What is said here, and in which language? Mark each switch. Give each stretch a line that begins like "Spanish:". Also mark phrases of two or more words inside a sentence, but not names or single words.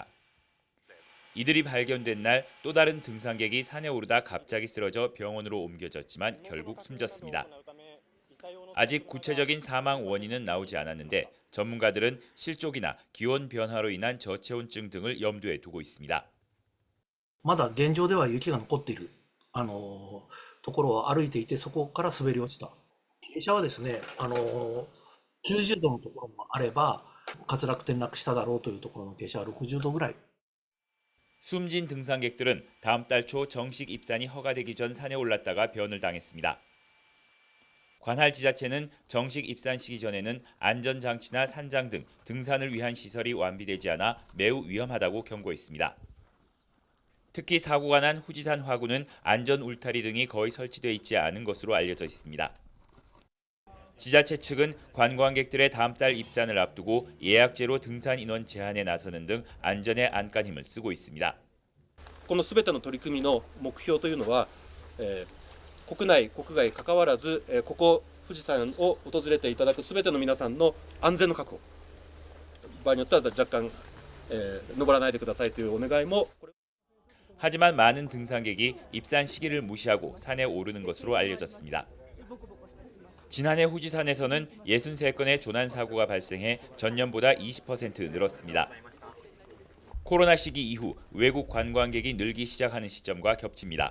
Korean: 이들이 발견된 날 또 다른 등산객이 산에 오르다 갑자기 쓰러져 병원으로 옮겨졌지만 결국 숨졌습니다. 아직 구체적인 사망 원인은 나오지 않았는데 전문가들은 실족이나 기온 변화로 인한 저체온증 등을 염두에 두고 있습니다.
Japanese: まだ現状では雪が残っているところを歩いていてそこから滑り落ちた。傾斜はですね、90度のところもあれば滑落転落しただろうというところの傾斜は60度ぐらい。
Korean: 숨진 등산객들은 다음 달 초 정식 입산이 허가되기 전 산에 올랐다가 변을 당했습니다. 관할 지자체는 정식 입산 시기 전에는 안전장치나 산장 등 등산을 위한 시설이 완비되지 않아 매우 위험하다고 경고했습니다. 특히 사고가 난 후지산 화구는 안전 울타리 등이 거의 설치돼 있지 않은 것으로 알려져 있습니다. 지자체 측은 관광객들의 다음 달 입산을 앞두고 예약제로 등산 인원 제한에 나서는 등 안전에 안간힘을 쓰고 있습니다.
Japanese: このすべての取り組みの目標というのは、国内国外関わらず、ここ富士山を訪れていただくすべての皆さんの安全の確保、場合によっては若干、登らないでくださいというお願いも。
Korean: 하지만 많은 등산객이 입산 시기를 무시하고 산에 오르는 것으로 알려졌습니다. 지난해 후지산에서는 63건의 조난 사고가 발생해 전년보다 20% 늘었습니다. 코로나 시기 이후 외국 관광객이 늘기 시작하는 시점과 겹칩니다.